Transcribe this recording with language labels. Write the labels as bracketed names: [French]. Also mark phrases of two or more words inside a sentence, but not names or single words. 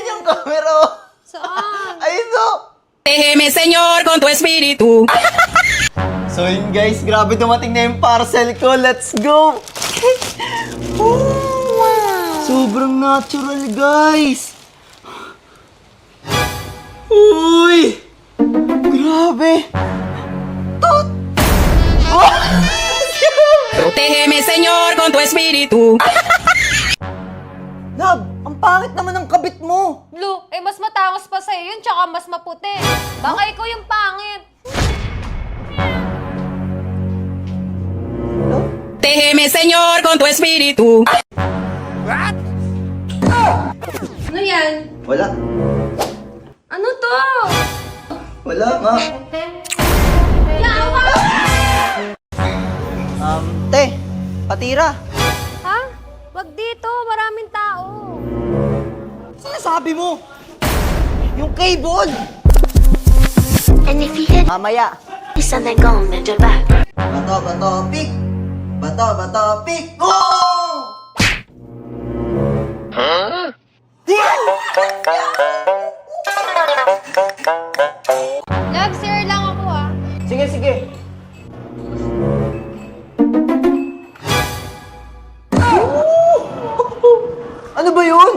[Filipino] camera, oh. Saan? Ayun, oh. [Spanish] Déjeme, Señor, con tu espíritu. [Filipino] So yun guys, grabe dumating na yung parcel ko. [English] Let's go! [Filipino] Sobrang natural, guys! Uy! Grabe! Tot! Oh! [Spanish] Protégeme, Señor, con tu espíritu. [Filipino] Love, ang pangit naman ng kabit mo! Blue, eh mas matangos pa sa'yo yun, tsaka mas maputi. Baka ikaw yung pangit. [Spanish] Déjeme, Señor, con tu espíritu. [Filipino] Ano yan? Wala. Ano to? Wala nga. Yawa! Te, patira. Ha? Wag dito, maraming tao. Sinasabi mo? Yung cable! [English] And if you hit [Filipino] Mamaya. [English] this and they're gone, then you're back. [Filipino] Bato, pick! Bato, pick! Go! Love, sir lang ako ah. Sige. Ano ba yun?